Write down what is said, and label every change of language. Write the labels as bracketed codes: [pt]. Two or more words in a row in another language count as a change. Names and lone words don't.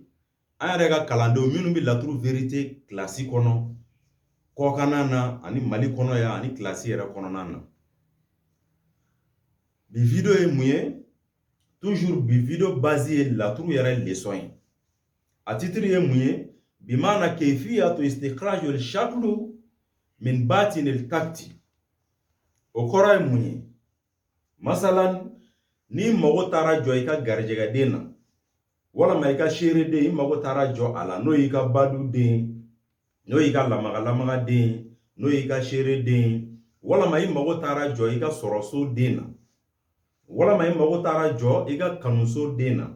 [bm] An yɛrɛ ka kalandenw minnu bi laturu vérité kilasi kɔnɔ, kɔkanna na ani Mali kɔnɔ yan ani kilasi yɛrɛ kɔnɔna na. Bi video ye mun ye? Toujours bi video base ye laturu yɛrɛ leçon ye. A titre ye mun ye? [ar] بمانا كيفية استخراج الشكل من باطن التكتي. [bm] O kɔrɔ ye mun ye? Masalan, ni mago taara jɔ i ka garijɛgɛden na, walama i ka seereden i mago taara jɔ a la, n'o y'i ka baduden, n'o y'i ka lamagalamaga-den, n'o y'i ka seereden, walama i mago taara jɔ i ka sɔrɔsoden na, walama i mago taara jɔ i ka kanusoden na.